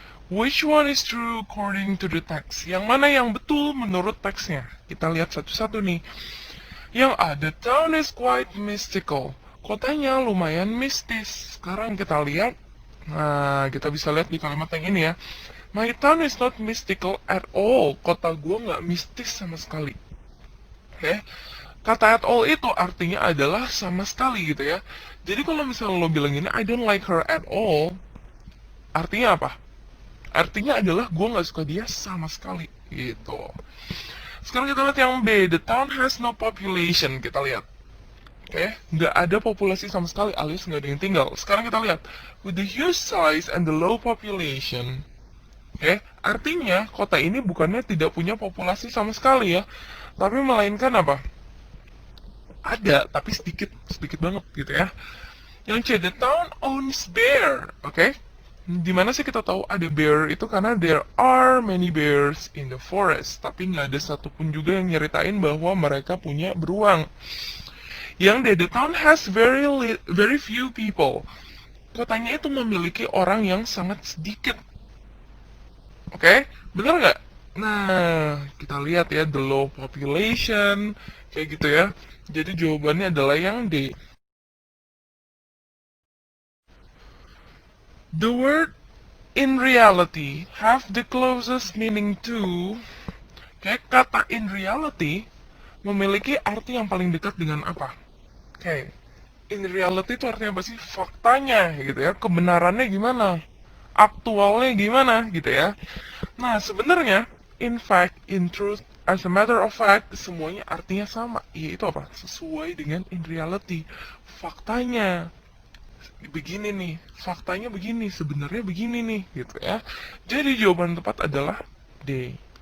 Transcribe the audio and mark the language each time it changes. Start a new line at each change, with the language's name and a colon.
English: Which one is true according to the text?
Indonesian: Yang mana yang betul menurut teksnya? Kita lihat satu-satu nih. Yang A,
English: the town is quite mystical.
Indonesian: Kotanya lumayan mistis. Sekarang kita lihat. Nah, kita bisa lihat di kalimat yang ini ya.
English: My town is not mystical at all.
Indonesian: Kota gue nggak mistis sama sekali. Oke. Kata at all itu artinya adalah sama sekali gitu ya. Jadi kalau misalnya lo bilang ini,
English: I don't like her at all.
Indonesian: Artinya apa? Artinya adalah gue nggak suka dia sama sekali gitu. Sekarang kita lihat yang B,
English: the town has no population.
Indonesian: Kita lihat, oke, nggak ada populasi sama sekali, alias nggak ada yang tinggal. Sekarang kita lihat,
English: with the huge size and the low population.
Indonesian: Oke, artinya kota ini bukannya tidak punya populasi sama sekali ya, tapi melainkan apa? Ada, tapi sedikit banget gitu ya. Yang C,
English: the town owns bear.
Indonesian: Oke, di mana sih kita tahu ada bear itu? Karena
English: there are many bears in the forest,
Indonesian: tapi nggak ada satupun juga yang nyeritain bahwa mereka punya beruang. Yang D,
English: the town has very few people.
Indonesian: Kotanya itu memiliki orang yang sangat sedikit. Oke, bener nggak? Nah, kita lihat ya,
English: the low population,
Indonesian: kayak gitu ya. Jadi jawabannya adalah yang D.
English: The word in reality have the closest meaning to.
Indonesian: Kayak kata in reality memiliki arti yang paling dekat dengan apa? Oke, in reality itu artinya apa sih? Faktanya gitu ya, kebenarannya gimana? Aktualnya gimana gitu ya? Nah, sebenarnya
English: in fact, in truth, as a matter of fact,
Indonesian: semuanya artinya sama. Yaitu apa? Sesuai dengan in reality. Faktanya begini nih, faktanya begini, sebenarnya begini nih, gitu ya. Jadi jawaban tepat adalah D.